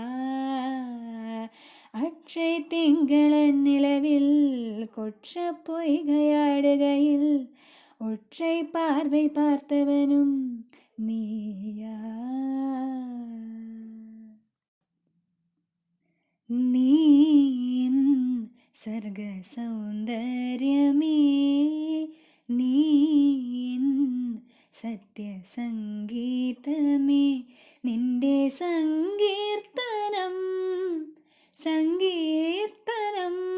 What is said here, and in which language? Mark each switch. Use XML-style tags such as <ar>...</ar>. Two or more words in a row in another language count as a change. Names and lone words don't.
<ta>அற்றை திங்களன் நிலவில் கொற்ற பொய்கையாடுகையில் ஒற்றை பார்வை பார்த்தவனும் நீயா</ta> <ml>നീ എൻ സർഗ സൗന്ദര്യമേ നീ എൻ സത്യസംഗീതമേ നിന്റെ സങ്കീർത്തനം സങ്കീർത്തനം</ml>